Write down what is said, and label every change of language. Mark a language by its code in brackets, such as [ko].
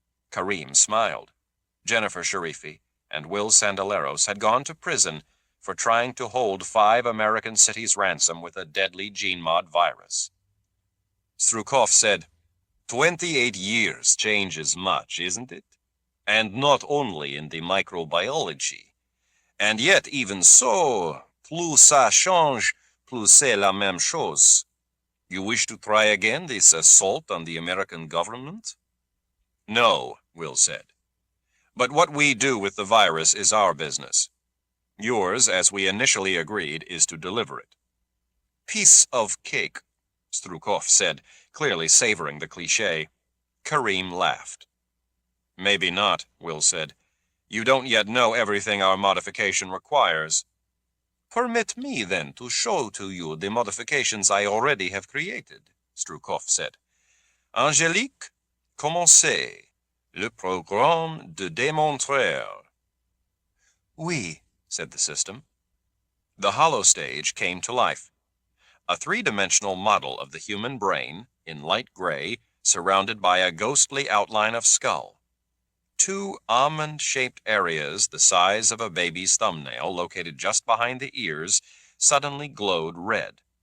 [en] Karim smiled. Jennifer Sharifi and Will Sandaleros had gone to prison for trying to hold 5 American cities ransom with a deadly gene-mod virus. Strukov said, 28 years changes much, isn't it? And not only in the microbiology. And yet, even so, [fr] plus ça change, plus c'est la même chose. [en] You wish to try again this assault on the American government? No, Will said. But what we do with the virus is our business. Yours, as we initially agreed, is to deliver it. Piece of cake, Strukov said, clearly savoring the cliché. Kareem laughed. Maybe not, Will said. You don't yet know everything our modification requires. Permit me, then, to show to you the modifications I already have created, Strukov said. [fr] Angélique, commencez. Le programme de démontrer. [en] Oui, said the system. The hollow stage came to life. A 3-dimensional model of the human brain, in light gray, surrounded by a ghostly outline of skull. 2 almond-shaped areas the size of a baby's thumbnail, located just behind the ears, suddenly glowed red.